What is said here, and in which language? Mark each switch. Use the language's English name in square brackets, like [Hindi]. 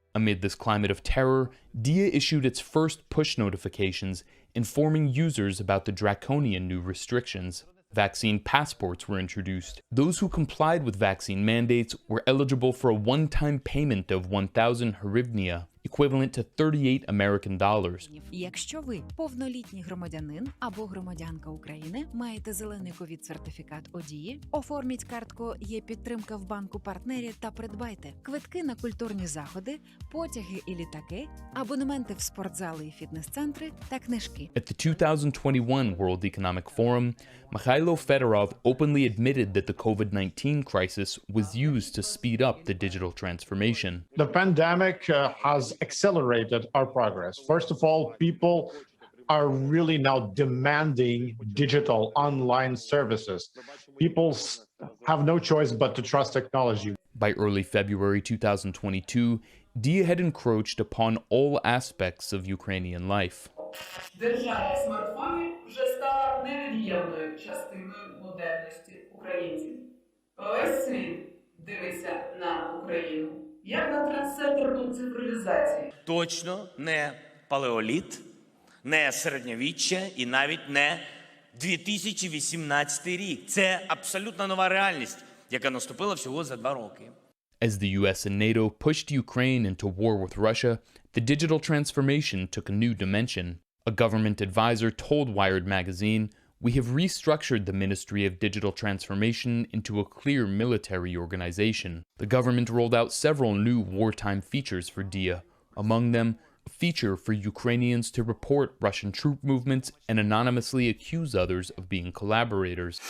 [English] Amid this climate of terror, DIA issued its first push notifications informing users about the draconian new restrictions. Vaccine passports were introduced. Those who complied with vaccine mandates were eligible for a one-time payment of 1,000 hryvnia, equivalent to $38 American. [Ukrainian] Якщо ви повнолітній громадянин або громадянка України, маєте зелений ковід-сертифікат ОДІ, оформіть картку «Є підтримка в банку-партнері» та придбайте квитки на культурні заходи, потяги і літаки, абонементи в спортзали і фітнес-центри та книжки. [English] At the 2021 World Economic Forum, Mikhailo Fedorov openly admitted that the COVID-19 crisis was used to speed up the digital transformation. The pandemic has accelerated our progress. First of all, people are really now demanding digital online services. People have no choice but to trust technology. By early February 2022, DIA had encroached upon all aspects of Ukrainian life. [Ukrainian] Державні смартфони вже стали невід'ємною частиною модерності українців. Весь світ дивиться на Україну як на трансцентрну цифровізацію. Точно не палеоліт, не середньовіччя і навіть не 2018 рік. Це абсолютно нова реальність, яка наступила всього за 2 роки. [English] As the US and NATO pushed Ukraine into war with Russia, the digital transformation took a new dimension. A government advisor told Wired magazine, "We have restructured the Ministry of Digital Transformation into a clear military organization." The government rolled out several new wartime features for DIA, among them a feature for Ukrainians to report Russian troop movements and anonymously accuse others of being collaborators.